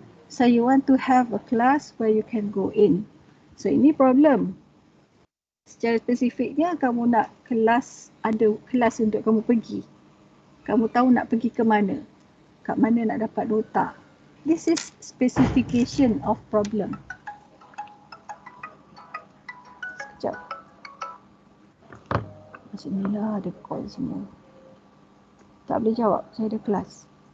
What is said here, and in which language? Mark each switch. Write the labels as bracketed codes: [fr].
[en] So, you want to have a class where you can go in. [ms] So, ini problem. Secara spesifiknya, kamu nak ada kelas untuk kamu pergi. Kamu tahu nak pergi ke mana. Kat mana nak dapat nota. [en] This is specification of problem. [ms] Sekejap. Macam ni lah ada call semua. Tak boleh jawab, saya ada kelas.